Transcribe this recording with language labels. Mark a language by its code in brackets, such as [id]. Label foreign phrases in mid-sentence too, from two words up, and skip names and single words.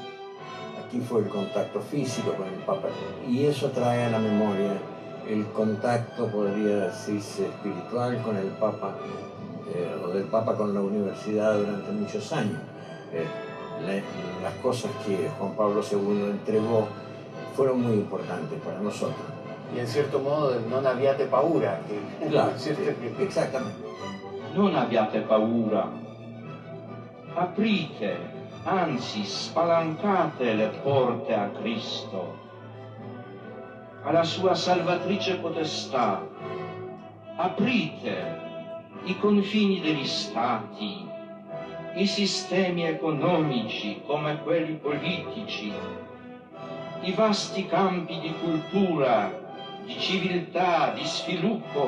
[es] Aquí fue el contacto físico con el Papa y eso trae a la memoria el contacto, podría decirse, espiritual con el Papa o del Papa con la universidad durante muchos años. Las cosas que Juan Pablo II entregó fueron muy importantes para nosotros. Y en cierto modo del [it] non abbiate paura. [es] Claro, exactamente. [it] Non abbiate paura. Aprite, anzi spalancate le porte a Cristo, alla sua salvatrice potestà. Aprite i confini degli stati, i sistemi economici come quelli politici, i vasti campi di cultura, di civiltà, di sviluppo.